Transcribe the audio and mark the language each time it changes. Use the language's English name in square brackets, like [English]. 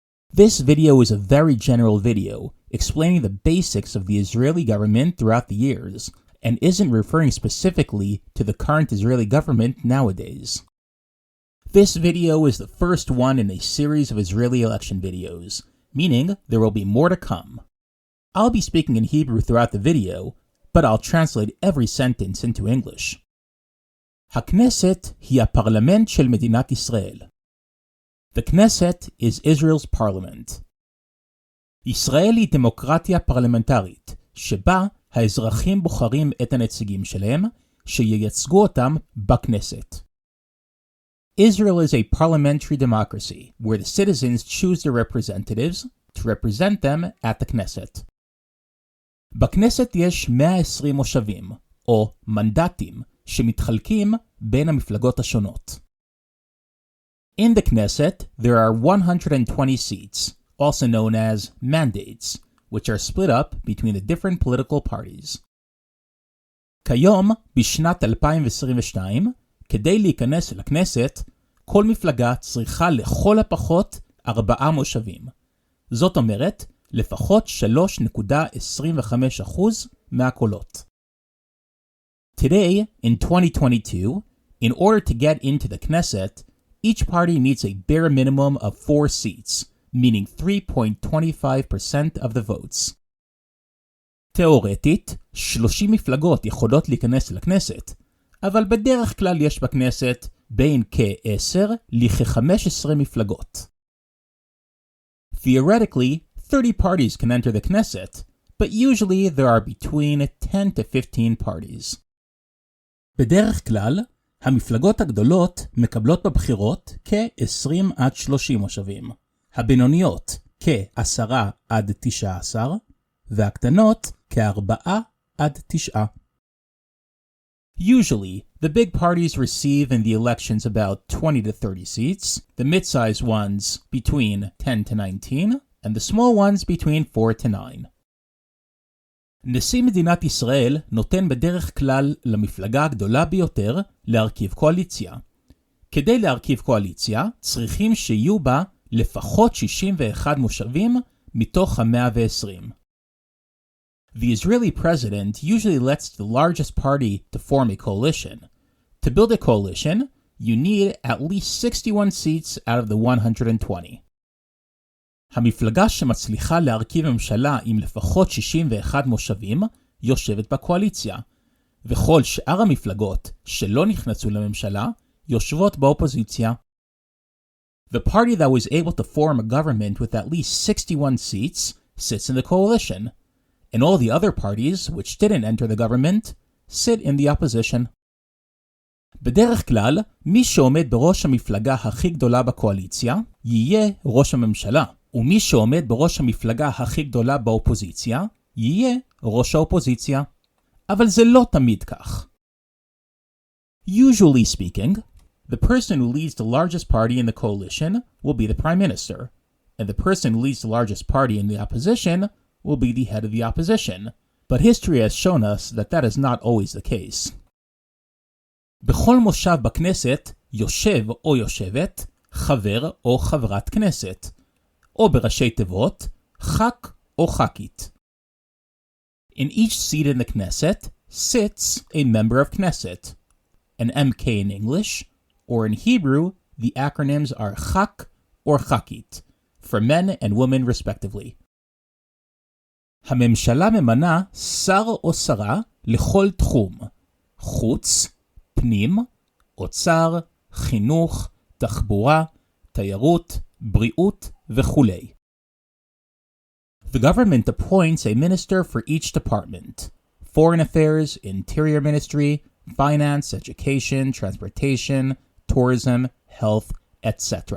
[English] This video is a very general video, explaining the basics of the Israeli government throughout the years, and isn't referring specifically to the current Israeli government nowadays. This video is the first one in a series of Israeli election videos, meaning there will be more to come. I'll be speaking in Hebrew throughout the video, but I'll translate every sentence into English. [Hebrew] הכנסת היא הפרלמנט של מדינת ישראל. [English] The Knesset is Israel's parliament. [Hebrew] ישראל היא דמוקרטיה פרלמנטרית, שבה האזרחים בוחרים את הנציגים שלהם, שייצגו אותם בכנסת. [English] Israel is a parliamentary democracy, where the citizens choose their representatives to represent them at the Knesset. [Hebrew] בכנסת יש 120 מושבים, או מנדטים, שמתחלקים בין המפלגות השונות. [English] In the Knesset, there are 120 seats, also known as mandates, which are split up between the different political parties. [Hebrew] כיום, בשנת 2022, כדי להיכנס לכנסת, כל מפלגה צריכה לכל הפחות 4 מושבים. זאת אומרת, לפחות 3.25% מהקולות. [English] Today, in 2022, in order to get into the Knesset, each party needs a bare minimum of 4 seats, meaning 3.25% of the votes. [Hebrew] תיאורטית, 30 מפלגות יכולות להיכנס לכנסת, אבל בדרך כלל יש בכנסת בין כ-10 לכ-15 מפלגות. [English] Theoretically, 30 parties can enter the Knesset, but usually there are between 10 to 15 parties. [Hebrew] בדרך כלל, המפלגות הגדולות מקבלות בבחירות כ-20 עד 30 מושבים, הבינוניות כ-10 עד 19, והקטנות כ-4 עד 9. [English] Usually, the big parties receive in the elections about 20 to 30 seats, the mid-sized ones between 10 to 19, and the small ones between 4 to 9. [Hebrew] נשיא מדינת ישראל נותן בדרך כלל למפלגה הגדולה ביותר להרכיב קואליציה. כדי להרכיב קואליציה, צריכים שיהיו בה לפחות 61 מושבים מתוך ה-120. [English] The Israeli president usually lets the largest party to form a coalition. To build a coalition, you need at least 61 seats out of the 120. [Hebrew] המפלגה שמצליחה להרכיב ממשלה עם לפחות 61 מושבים יושבת בקואליציה, וכל שאר המפלגות שלא נכנסו לממשלה יושבות באופוזיציה. [English] The party that was able to form a government with at least 61 seats sits in the coalition, and all the other parties which didn't enter the government sit in the opposition. [Hebrew] בדרך כלל, מי שעומד בראש המפלגה הכי גדולה בקואליציה יהיה ראש הממשלה. ומי שעומד בראש המפלגה הכי גדולה באופוזיציה, יהיה ראש האופוזיציה. אבל זה לא תמיד כך. [English] Usually speaking, the person who leads the largest party in the coalition will be the prime minister, and the person who leads the largest party in the opposition will be the head of the opposition, but history has shown us that that is not always the case. [Hebrew] בכל מושב בכנסת יושב או יושבת חבר או חברת כנסת, או בראשי תיבות, ח"כ או ח"כית. [English] In each seat in the Knesset sits a member of Knesset, an MK in English, or in Hebrew, the acronyms are chak or chakit, for men and women respectively. [Hebrew] הממשלה ממנה שר או שרה לכל תחום, חוץ, פנים, אוצר, חינוך, תחבורה, תיירות, בריאות וכולי. [English] The government appoints a minister for each department: foreign affairs, interior ministry, finance, education, transportation, tourism, health, etc.